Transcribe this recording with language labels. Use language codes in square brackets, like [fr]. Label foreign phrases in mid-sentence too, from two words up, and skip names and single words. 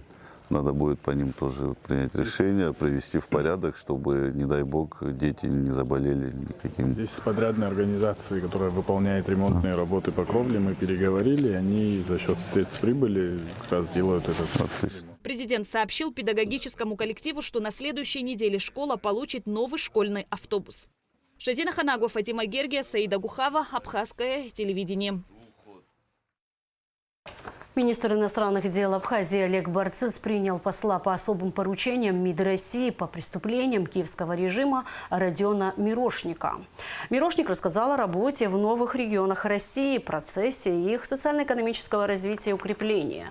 [ru] Надо будет по ним тоже принять решение, привести в порядок, чтобы, не дай бог, дети не заболели никаким. Здесь с подрядной организацией, которая выполняет ремонтные работы по кровле, мы переговорили, они за счет средств прибыли как раз делают этот. Отлично. Президент сообщил педагогическому коллективу, что на следующей неделе школа получит новый школьный автобус. Шазина Ханагова, Фатима Гергия, Саида Гухава, Абхазское телевидение. Министр иностранных дел Абхазии Олег Барциц принял посла по особым поручениям МИД России по преступлениям киевского режима Родиона Мирошника. Мирошник рассказал о работе в новых регионах России, процессе их социально-экономического развития и укрепления.